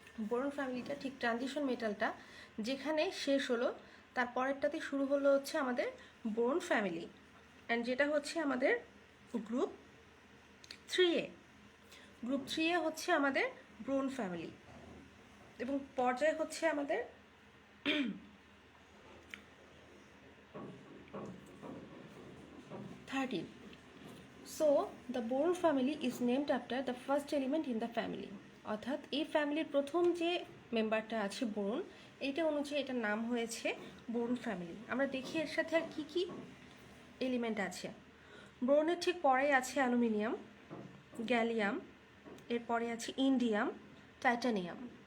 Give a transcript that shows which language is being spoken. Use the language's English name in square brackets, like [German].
[Bangla] Boron ফ্যামিলিটা ঠিক transition মেটালটা যেখানে শেষ হলো তার পরেরটাতে শুরু হলো হচ্ছে আমাদের বোরন ফ্যামিলি, অ্যান্ড যেটা হচ্ছে আমাদের গ্রুপ 3A। গ্রুপ 3A হচ্ছে আমাদের বোরন ফ্যামিলি, এবং পর্যায় হচ্ছে আমাদের 13. [English] So the boron family is named after the first element in the family. [Bangla] অর্থাৎ এই ফ্যামিলির প্রথম যে মেম্বারটা আছে বোরন, এইটা অনুযায়ী এটার নাম হয়েছে বোরন ফ্যামিলি। আমরা দেখি এর সাথে আর কি কি এলিমেন্ট আছে। বোরনের ঠিক পরেই আছে অ্যালুমিনিয়াম, গ্যালিয়াম, এরপরে আছে ইন্ডিয়াম, টাইটানিয়াম।